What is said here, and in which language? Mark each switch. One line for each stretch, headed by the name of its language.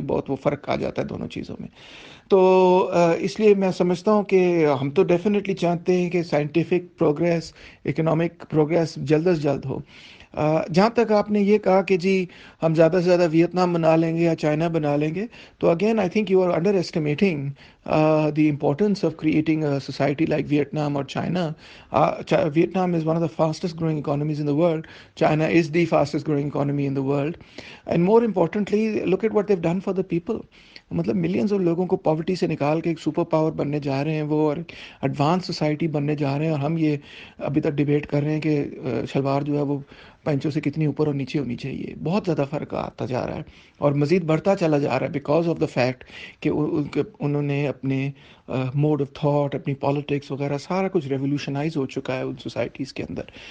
Urdu: بہت وہ فرق آ جاتا ہے دونوں چیزوں میں. تو اس لیے میں سمجھتا ہوں کہ ہم تو ڈیفینیٹلی چاہتے ہیں کہ سائنٹیفک پروگریس، اکنامک پروگریس جلد از جلد ہو. جہاں تک آپ نے یہ کہا کہ جی ہم زیادہ سے زیادہ ویتنام بنا لیں گے یا چائنا بنا لیں گے، تو
English: again I think you are underestimating the importance of creating a society like Vietnam
Urdu: اور China.
English: Vietnam is one of the fastest growing economies in the world. China is the fastest growing economy in the world. And more importantly, look at what they've done for the people.
Urdu: مطلب millions of لوگوں کو poverty سے نکال کے ایک super power بننے جا رہے ہیں وہ، اور ایڈوانس سوسائٹی بننے جا رہے ہیں. اور ہم یہ ابھی تک ڈیبیٹ کر رہے ہیں کہ شلوار جو ہے وہ پینچوں سے کتنی اوپر اور نیچے ہونی چاہیے. بہت زیادہ فرق آتا جا رہا ہے اور مزید بڑھتا چلا جا رہا ہے
English: because of the fact
Urdu: کہ انہوں نے اپنے موڈ آف تھاٹ، اپنی پالیٹکس وغیرہ سارا کچھ ریولیوشنائز ہو چکا ہے ان سوسائٹیز کے اندر.